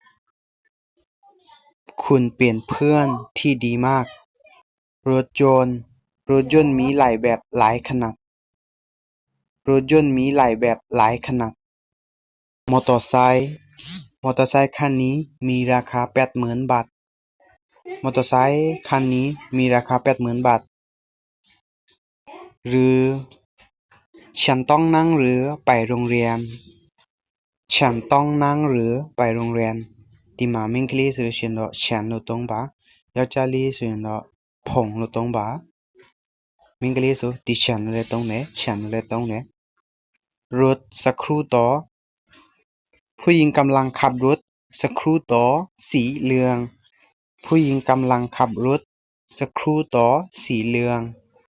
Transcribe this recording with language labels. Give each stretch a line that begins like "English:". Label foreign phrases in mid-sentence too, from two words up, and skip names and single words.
Thai: คุณเป็นเพื่อนที่ดีมาก รถยนต์ รถยนต์มีหลายแบบหลายขนาด รถยนต์มีหลายแบบหลายขนาด มอเตอร์ไซค์ มอเตอร์ไซค์คันนี้มีราคา 80,000 บาท มอเตอร์ไซค์คันนี้มีราคา 80,000 บาท หรือ ฉันต้องนั่งเรือไปโรงเรียน ฉันต้องนั่งเรือไปโรงเรียนဒီမှာ
Burmese: မိန်းကလေးဆိုလို့ရှိရင်တော့ฉันလို့သုံးပါ ယောက်ျားလေးဆိုရင်တော့ผงလို့သုံးပါ မိန်းကလေးဆိုดิฉันလို့လည်းသုံးတယ်ฉันလို့လည်းသုံးတယ်
Thai: รถสักครู่ต่อ ผู้หญิงกำลังขับรถสักครู่ต่อ สีเหลือง ผู้หญิงกำลังขับรถสักครู่ต่อ สีเหลือง